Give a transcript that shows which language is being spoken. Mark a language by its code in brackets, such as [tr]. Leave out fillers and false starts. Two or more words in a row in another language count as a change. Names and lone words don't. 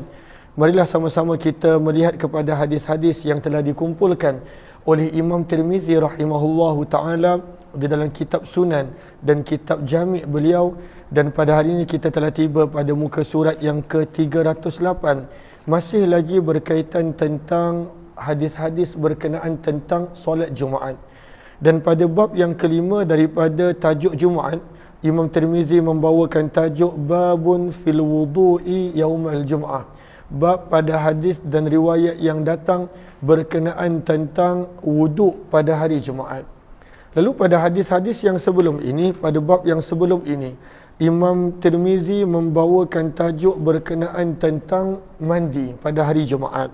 [ms] Marilah sama-sama kita melihat kepada hadis-hadis yang telah dikumpulkan oleh Imam Tirmizi [ar] رحمه الله تعالى [ms] di dalam kitab Sunan dan kitab Jami' beliau, dan pada hari ini kita telah tiba pada muka surat yang ke-308, masih lagi berkaitan tentang hadis-hadis berkenaan tentang solat Jumaat. Dan pada bab yang kelima daripada tajuk Jumaat, Imam Tirmizi membawakan tajuk [ar] باب في الوضوء يوم الجمعة. [ms] Bab pada hadis dan riwayat yang datang berkenaan tentang wuduk pada hari Jumaat. Lalu pada hadis-hadis yang sebelum ini, pada bab yang sebelum ini, Imam Tirmizi membawakan tajuk berkenaan tentang mandi pada hari Jumaat.